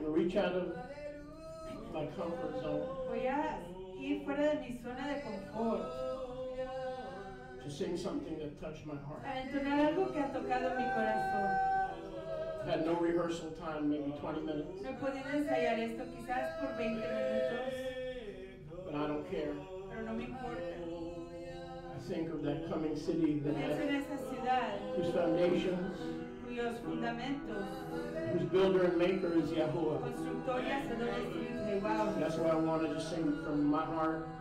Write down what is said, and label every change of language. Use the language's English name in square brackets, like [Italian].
[English] Reach out of my comfort zone. [Spanish] Voy a ir fuera de mi zona de confort. [English] To sing something that touched my heart. [Spanish] A entonar algo que ha tocado mi corazón. [English] Had no rehearsal time, maybe 20 minutes. [Spanish] No he podido ensayar esto quizás por 20 minutos. [English] But I don't care. [Spanish] Pero no me importa. [English] I think of that coming city that [Spanish] Pienso en esa ciudad. [English] Whose foundations, [Spanish] cuyos fundamentos, [English] whose builder and maker is Yahuwah. [Spanish] constructor y hacedor es Jehová. [English] That's why I wanted to sing from my heart